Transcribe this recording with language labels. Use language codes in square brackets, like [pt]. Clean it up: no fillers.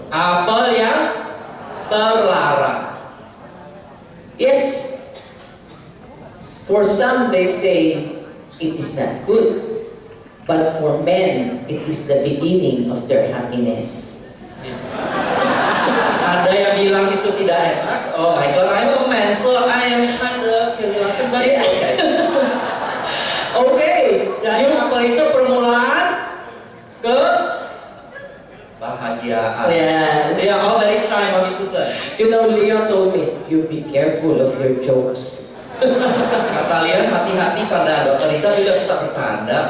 [id] Apel yang terlarang. [en] Yes, for some they say it is not good, but for men it is the beginning of their happiness. [id] Ya. Ada yang bilang itu tidak enak. [en] Oh my God, I'm a man, so I am kind of feeling but it's okay. Okay, [id] Jadi apel itu permulaan ke bahagiaan. [en] Yes. They are all very shy, Mami Susan. Leon told me, you be careful of your jokes. [id] Kata Leon, hati-hati pada dokter itu juga suka bercanda.